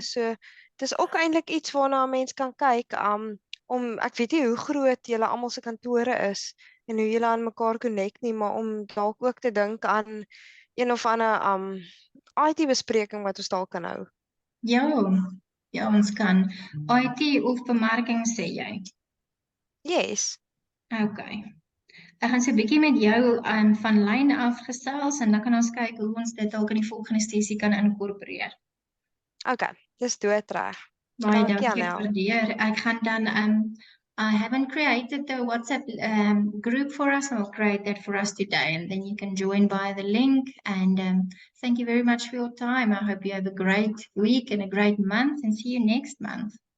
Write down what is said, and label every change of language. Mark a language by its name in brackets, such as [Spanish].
[Afrikaans] So dis ook eintlik iets waarna 'n mens kan kyk. Ek weet nie hoe groot julle almal se kantore is en hoe julle aan mekaar connect nie, maar om dalk ook te dink aan een of ander IT bespreking wat ons dalk kan hou. Ja, ons kan. IT of bemarking sê jy? [English] Yes. Okay. [Afrikaans] Ek gaan so 'n bietjie met jou van lyn af gesels en dan kan ons kyk hoe ons dit dalk in die volgende sessie kan inkorporeer. Okay, dis doodreg. Baie Dankie, dankie Anel. waardeer. Ek gaan dan [English] I haven't created the WhatsApp group for us. I'll create that for us today, and then you can join by the link. And thank you very much for your time. I hope you have a great week and a great month, and see you next month.